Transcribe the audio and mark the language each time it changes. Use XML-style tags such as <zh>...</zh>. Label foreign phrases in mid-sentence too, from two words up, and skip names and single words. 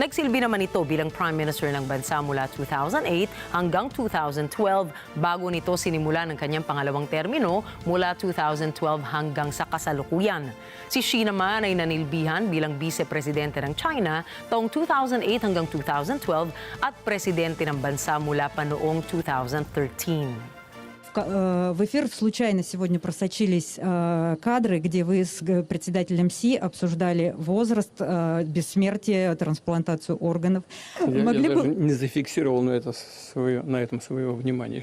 <tl>Nagsilbi naman ito bilang</tl> <en>prime minister</en> <tl>ng bansa mula 2008 hanggang 2012 bago nito sinimulan ang kanyang pangalawang termino mula 2012 hanggang sa kasalukuyan. Si Xi naman ay nanilbihan bilang vice-presidente ng China taong 2008 hanggang 2012 at presidente ng bansa mula pa noong 2013.</tl> <ru>В эфир случайно сегодня просочились кадры, где вы с председателем СИ обсуждали возраст, бессмертие, трансплантацию органов. Я даже не зафиксировал на этом своего внимания.</ru>